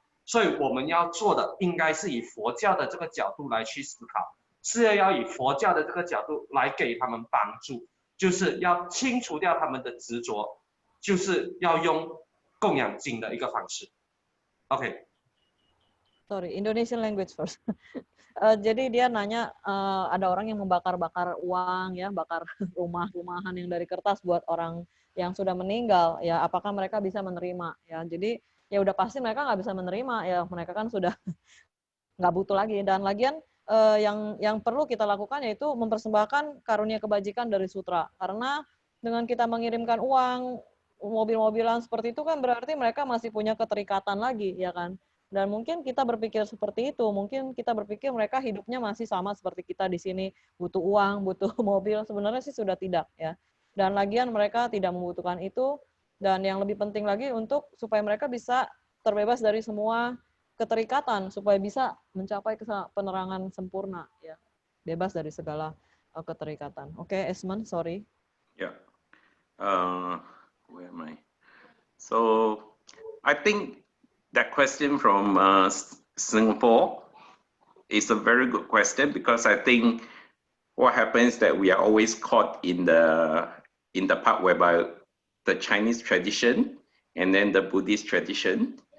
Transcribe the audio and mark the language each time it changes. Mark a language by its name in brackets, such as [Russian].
[Chinese] 所以我们要做的应该是以佛教的这个角度来去思考，是要以佛教的这个角度来给他们帮助，就是要清除掉他们的执着，就是要用供养经的一个方式。 [English] OK。 Sorry, Indonesian language first. [Indonesian] Jadi dia nanya ada orang yang membakar-bakar uang ya, bakar rumah-rumahan yang dari kertas buat orang yang sudah meninggal ya, apakah mereka bisa menerima ya. Jadi ya udah pasti mereka nggak bisa menerima ya, mereka kan sudah nggak butuh lagi. Dan lagian yang perlu kita lakukan yaitu mempersembahkan karunia kebajikan dari sutra, karena dengan kita mengirimkan uang, mobil-mobilan seperti itu kan berarti mereka masih punya keterikatan lagi ya kan. Dan mungkin kita berpikir seperti itu, mungkin kita berpikir mereka hidupnya masih sama seperti kita di sini, butuh uang, butuh mobil, sebenarnya sih sudah tidak ya. Dan lagian mereka tidak membutuhkan itu, dan yang lebih penting lagi untuk supaya mereka bisa terbebas dari semua keterikatan, supaya bisa mencapai penerangan sempurna ya, bebas dari segala keterikatan. Oke, Esman, sorry. [English] Yeah. Where am I? So I think that question from Singapore is a very good question, because I think what happens that we are always caught in the part whereby the Chinese tradition and then the Buddhist tradition.